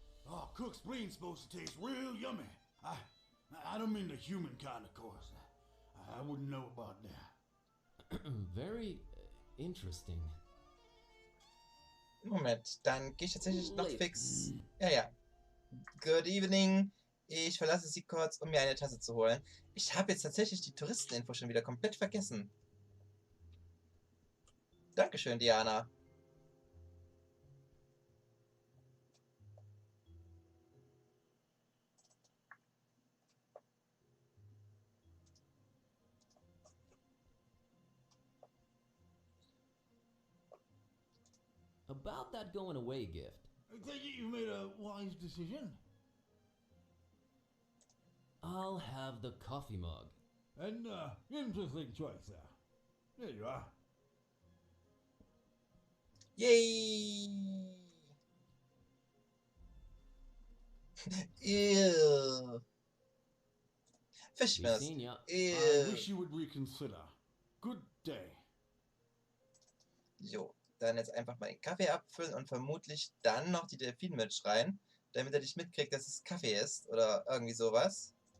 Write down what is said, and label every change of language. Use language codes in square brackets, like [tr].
[en] Oh, cooked spleen's supposed to taste real yummy. I don't mean the human kind, of course. I wouldn't know about that. Very interesting. [de] Moment, dann gehe ich tatsächlich noch fix. Ja. [en] Good evening. [de] Ich verlasse Sie kurz, um mir eine Tasse zu holen. Ich habe jetzt tatsächlich die Touristeninfo schon wieder komplett vergessen. Dankeschön, Diana. [en] About that going away gift. I think you made a wise decision. I'll have the coffee mug. An interesting choice there. There you are. Yay! Ew. Fischmess. Seen ya. Ew. I wish you would reconsider. Good day. [de] So, dann jetzt einfach mal den Kaffee abfüllen und vermutlich dann noch die Delfinmilch rein, damit er nicht mitkriegt, dass es Kaffee ist oder irgendwie sowas.